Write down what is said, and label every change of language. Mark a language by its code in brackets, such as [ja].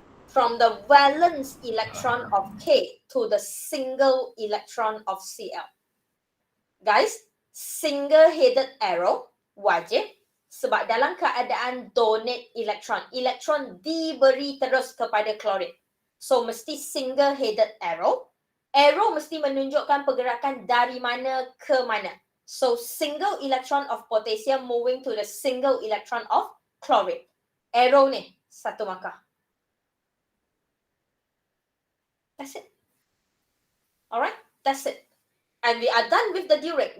[en] from the valence electron of K to the single electron of Cl. [ms] Guys, single-headed arrow wajib sebab dalam keadaan donate electron, elektron diberi terus kepada chlorine. So, mesti single-headed arrow. Arrow mesti menunjukkan pergerakan dari mana ke mana. [en] So, single electron of potassium moving to the single electron of chlorine. [ms] Arrow ni, 1 markah. [en] That's it. Alright, that's it. And we are done with the during.